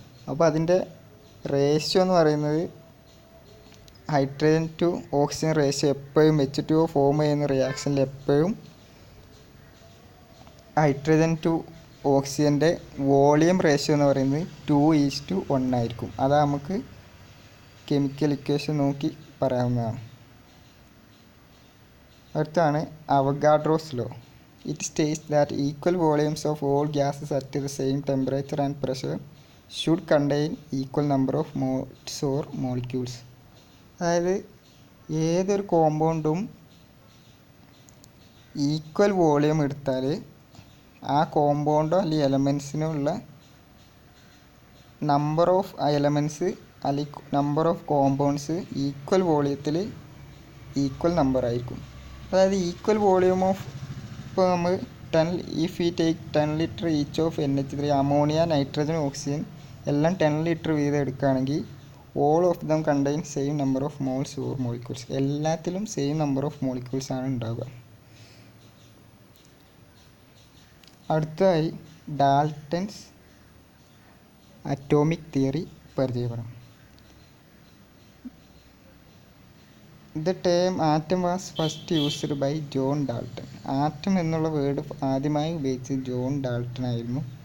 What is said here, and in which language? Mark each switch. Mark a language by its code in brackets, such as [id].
[ml] അപ്പോൾ അതിൻ്റെ റേഷ്യോ എന്ന് പറയുന്നത് ഹൈഡ്രജൻ ടു ഓക്സിജൻ റേഷ്യോ എപ്പോഴും H2O ഫോം ചെയ്യുന്ന റിയാക്ഷനിൽ എപ്പോഴും ഹൈഡ്രജൻ ടു ഓക്സിജൻ്റെ വോളിയം റേഷ്യോ എന്ന് പറയുന്നത് 2:1 ആയിരിക്കും. അത് നമുക്ക് കെമിക്കൽ ഇക്വേഷൻ നോക്കി പറയാവുന്നതാണ്. അടുത്താണ് Avogadro's law. [en] It states that equal volumes of all gases at the same temperature and pressure should contain equal number of moles or molecules. [ml] അതായത് ഏതൊരു കോമ്പൗണ്ടും ഈക്വൽ വോളിയം എടുത്താൽ ആ കോമ്പൗണ്ടോ അല്ലെങ്കിൽ എലമെൻസിനുള്ള നമ്പർ ഓഫ് എലമെൻറ്റ്സ് അല്ലെങ്കിൽ number of compounds equal വോളിയത്തിൽ equal number ആയിരിക്കും. അതായത് equal volume of, ഇപ്പോൾ നമ്മൾ [en] if we take 10 litre each of [ml] NH3, ammonia, nitrogen, oxygen എല്ലാം 10 ലിറ്റർ വീതം എടുക്കുകയാണെങ്കിൽ [en] All of them contain same number of moles or molecules. [ml] എല്ലാത്തിലും സെയിം നമ്പർ ഓഫ് മോളിക്യൂൾസ് ആണ് ഉണ്ടാവുക. അടുത്തതായി ഡാൾട്ടൻസ് അറ്റോമിക് തിയറി പരിചയപ്പെടാം. [en] The term atom was first used by John Dalton. [ml] Atom എന്നുള്ള word ആദ്യമായി ഉപയോഗിച്ചത് ജോൺ ഡാൾട്ടൺ ആയിരുന്നു.